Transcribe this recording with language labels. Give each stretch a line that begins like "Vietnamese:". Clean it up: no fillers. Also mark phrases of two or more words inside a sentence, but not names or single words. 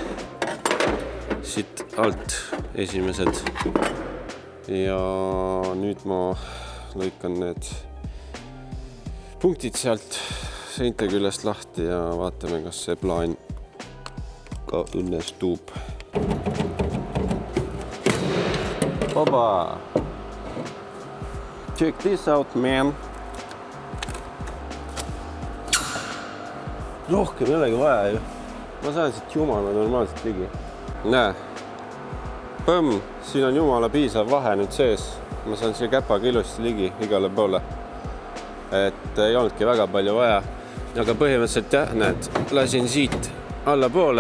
Estonian: Siit alt esimesed. Ja nüüd ma lõikan need punktid sealt seinte küljest lahti ja vaatame, kas see plaan ka õnnestub. Oba!
English: Check this out, man!
Estonian: Rohkem ei olegi vaja ju. Ma saan siit jumala normaalselt ligi. Näe. Põmm! Siin on jumala piisav vahe nüüd sees. Ma saan siia käpaga ilusti ligi igale poole. Et ei olnudki väga palju vaja. Aga põhimõtteliselt jah, näed, lasin siit alla poole.